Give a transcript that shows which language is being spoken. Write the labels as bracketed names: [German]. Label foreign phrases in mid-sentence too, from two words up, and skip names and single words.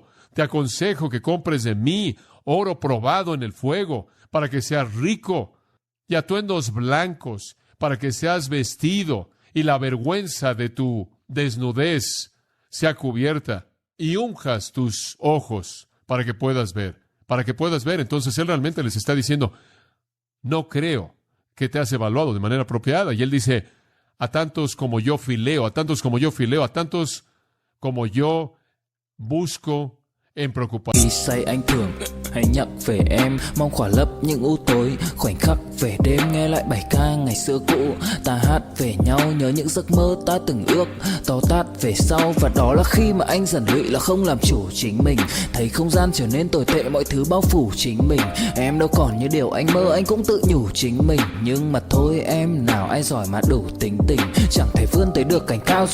[Spanish] Te aconsejo que compres de mí oro probado en el fuego, para que seas rico, y atuendos blancos, para que seas vestido, y la vergüenza de tu desnudez sea cubierta, y unjas tus ojos, para que puedas ver. Para que puedas ver. Entonces Él realmente les está diciendo, no creo que te has evaluado de manera apropiada. Y Él dice, a tantos como yo fileo, a tantos como yo fileo, a tantos como yo busco en preocupación. [Vietnamese] Khi say anh thường hãy nhắc về em, mong khỏa lấp những u tối, khoảnh khắc về đêm nghe lại bài ca ngày xưa cũ, ta hát về nhau nhớ những giấc mơ ta từng ước, to tát về sau, và đó là khi mà anh dần lụy là không làm chủ chính mình, thấy không gian trở nên tồi tệ, mọi thứ bao phủ chính mình, em đâu còn như điều anh mơ, anh cũng tự nhủ chính mình, nhưng mà thôi em, nào ai giỏi mà đủ tính tình, chẳng thể vươn tới được cảnh cao